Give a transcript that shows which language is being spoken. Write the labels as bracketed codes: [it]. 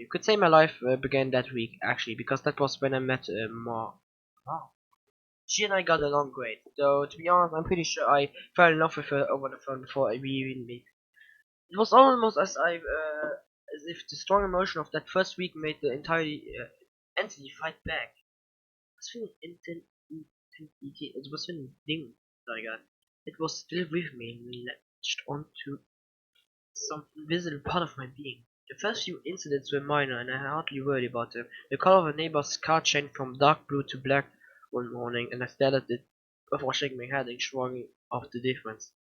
[en] You could say my life began that week, actually, because that was when I met Ma. Wow. She and I got along great, though to be honest, I'm pretty sure I fell in love with her over the phone before we even met. It was almost as if the strong emotion of that first week made the entire entity fight back. [de] Was für eine Intensität, also was für ein Ding, egal. [en] It was still with me and latched onto some invisible part of my being. The first few incidents were minor and I hardly worried about them. The color of a neighbor's car changed from dark blue to black one morning and I stared at it before shaking my head and shrugging off the difference.